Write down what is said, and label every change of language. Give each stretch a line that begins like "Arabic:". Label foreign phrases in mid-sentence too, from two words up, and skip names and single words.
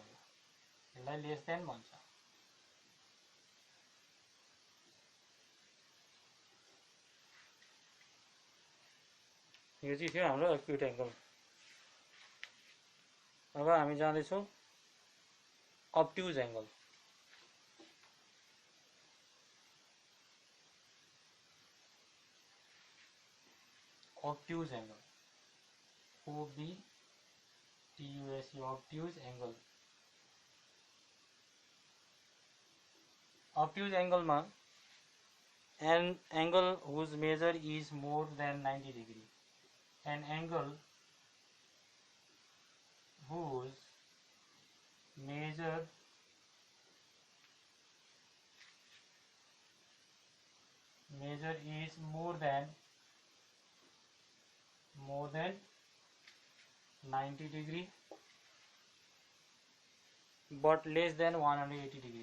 Nepali: यसलाई
English: less than
Nepali: भन्छ. यो चाहिँ थियो हाम्रो
English: acute angle.
Nepali: अब हामी जाँदैछौं
English: obtuse angle. obtuse angle. OBTUSE. obtuse angle. obtuse angle मा an angle whose measure is more than 90 degree. An angle whose measure is more than 90 degree but less than 180 degree.